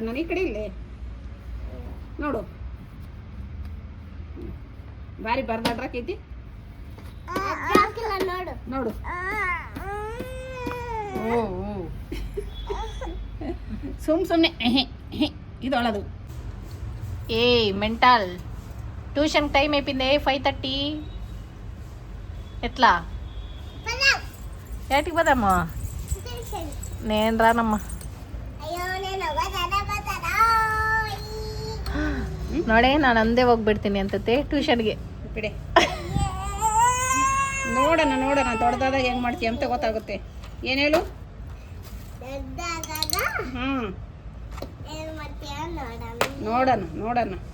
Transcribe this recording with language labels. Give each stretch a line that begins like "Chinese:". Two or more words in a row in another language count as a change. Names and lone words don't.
Kannada: ನಾನು ಈ ಕಡೆ ಇಲ್ಲೇ ನೋಡು ಭಾರಿ ಬರ್ದಾಡ್ರಾಕೈತಿ ನೋಡು ನೋಡು. ಸುಮ್ಮನೆ ಇದೊಳದು.
Telugu: ఏ మెంటల్ ట్యూషన్ టైం అయిపోయింది 5:30. ఎట్లా ఏటికి పోదామా? నేను రానమ్మా.
Kannada: ನೋಡೆ ನಾನು ಅಂದೇ ಹೋಗ್ಬಿಡ್ತೀನಿ ಅಂತತೆ ಟ್ಯೂಷನ್ಗೆ. ಬಿಡೆ ನೋಡೋಣ ದೊಡ್ಡದಾದಾಗ ಹೆಂಗೆ ಮಾಡ್ತೀಯ ಅಂತ ಗೊತ್ತಾಗುತ್ತೆ. ಏನು ಹೇಳು? ನೋಡೋಣ.